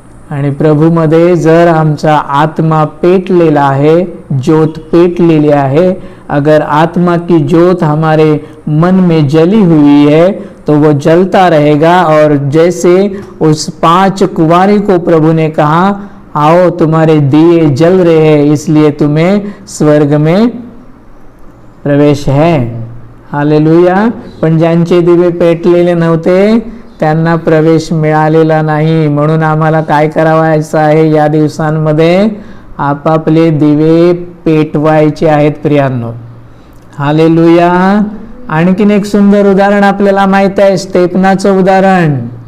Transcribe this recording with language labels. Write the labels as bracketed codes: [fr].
[mr] आणि प्रभूमध्ये जर आमचा आत्मा पेटलेला आहे, ज्योत पेटलेली आहे, [hi] अगर आत्मा की ज्योत हमारे मन में जली हुई है तो वो जलता रहेगा। और जैसे उस 5 कुंवारी को प्रभु ने कहा, आओ तुम्हारे दिए जल रहे हैं इसलिए तुम्हें स्वर्ग में प्रवेश है। हालेलुया। [mr] पण ज्यांचे दिवे पेटलेले नव्हते त्यांना प्रवेश मिळालेला नाही। म्हणून आम्हाला काय करावायचं आहे? या दिवसांमध्ये आपापले दिवे पेटवायचे आहेत प्रियांनो। हालेलुया। आणखीन एक सुंदर उदाहरण आपल्याला माहित आहे, स्टेफनाचं उदाहरण।